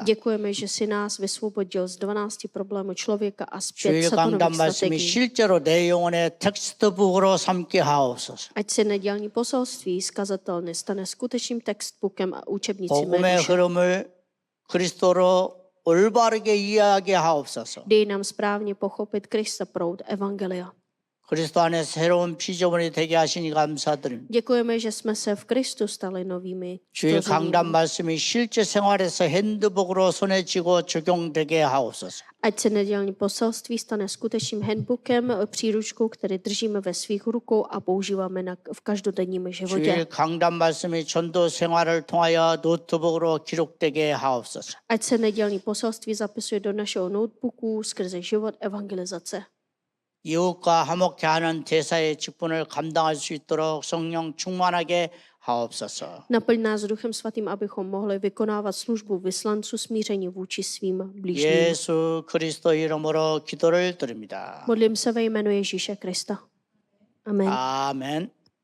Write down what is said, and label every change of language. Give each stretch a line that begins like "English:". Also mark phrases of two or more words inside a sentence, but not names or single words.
Czech: Děkujeme, že si nás vysvobodil z 12 problémů člověka a z 5
Korean: 주일 강단
Czech: satanových
Korean: 말씀이
Czech: strategií.
Korean: 실제로 내 영혼의 텍스트북으로 삼게 하옵소서.
Czech: Ať se nedělní poselství skazatelné stane skutečným textbookem a učebnicí mé
Korean: 복음의
Czech: duše.
Korean: 흐름을 그리스도로 올바르게 이해하게 하옵소서.
Czech: Dej nám správně pochopit Krista proud Evangelia.
Korean: 그리스도 안에 새로운 피조물이 되게 하시니 감사드립니다.
Czech: Děkujeme, že jsme se v Kristu stali novými
Korean: 주일
Czech: stvořeními.
Korean: 강단 말씀이 실제 생활에서 핸드북으로 손에 쥐고 적용되게 하옵소서.
Czech: Ať se nedělní poselství stane skutečným handbookem, příručkou, který držíme ve svých rukou a používáme v každodenním životě.
Korean: 주일 강단 말씀이 전도 생활을 통하여 노트북으로 기록되게 하옵소서.
Czech: Ať se nedělní poselství zapisuje do našeho notebooku skrze život evangelizace.
Korean: 이웃과 화목케 하는 대사의 직분을 감당할 수 있도록 성령 충만하게 하옵소서.
Czech: Naplň nás Duchem Svatým, abychom mohli vykonávat službu vyslanců smíření vůči svým blížním.
Korean: 예수 그리스도 이름으로 기도를 드립니다.
Czech: Modlím se ve jménu Ježíše Krista. Amen.
Korean: 아멘.